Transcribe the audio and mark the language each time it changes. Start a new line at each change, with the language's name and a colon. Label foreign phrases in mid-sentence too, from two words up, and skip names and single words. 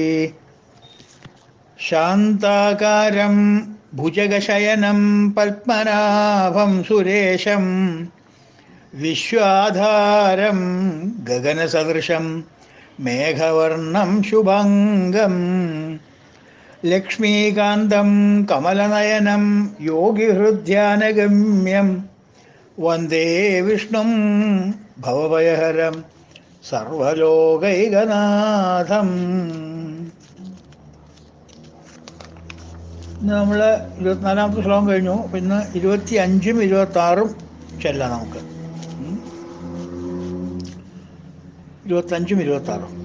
Sanskrit: शान्ताकारं भुजगशयनं पद्मनाभं सुरेशं विश्वाधारं गगनसदृशं मेघवर्णं शुभाङ्गं लक्ष्मीकान्तं कमलनयनं योगिहृद्यानगम्यं वन्दे विष्णुं भवभयहरं സർവലോകൈകനാഥം.
Malayalam: ഇന്ന് നമ്മൾ 24ാമത്തെ ശ്ലോകം കഴിഞ്ഞു. പിന്നെ 25ഉം 26ഉം ചെല്ലാം നമുക്ക്. 25ഉം 26ഉം.